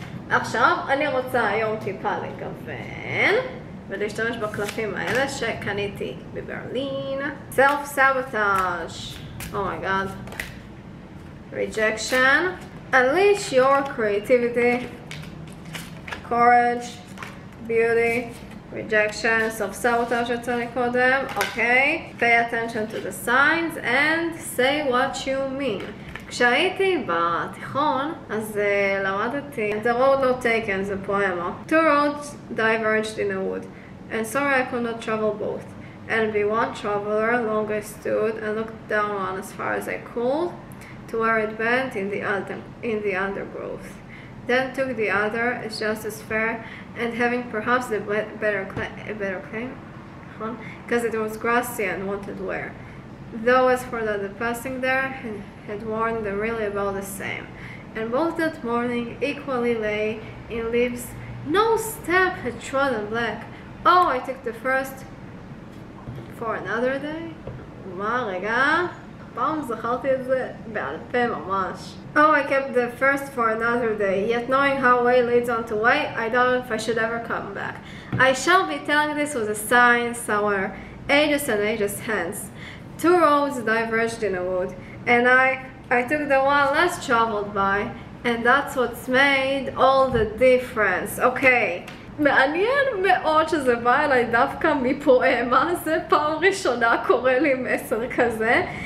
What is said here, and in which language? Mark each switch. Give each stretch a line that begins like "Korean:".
Hebrew: עכשיו אני רוצה היום טיפה לגוון ולהשתמש בקלפים האלה שקניתי בברלין.
English: Self-sabotage, oh my god, rejection, unleash your creativity, courage, beauty, rejection, self-sabotage
Hebrew: יצא לי קודם, אוקיי.
English: Pay attention to the signs and say what you mean.
Hebrew: כשהייתי בתיכון, אז למדתי The Road Not Taken, זה פואמה.
English: Two roads diverged in a wood, and sorry I could not travel both. And be one traveler, long I stood and looked down on as far as I could, to where it bent in the undergrowth. Then took the other as just as fair, and having perhaps the better claim, because it was grassy and wanted wear. Though as for the passing there, had warned them really about the same, and both that morning equally lay in leaves. No step had trodden black. Oh, I took the first for another day.
Hebrew: מה רגע? פעם זכרתי את זה בעל פה ממש.
English: Oh, I kept the first for another day, yet knowing how way leads on to way, I doubt if I should ever come back. I shall be telling this with a sign somewhere, ages and ages hence. Two roads diverged in a wood, and I took the one less traveled by, and that's what's made all the difference. Okay.
Hebrew: מעניין מאוד שזה בא אליי דווקא מפואמה, זה פעם ראשונה קורא לי מסר כזה.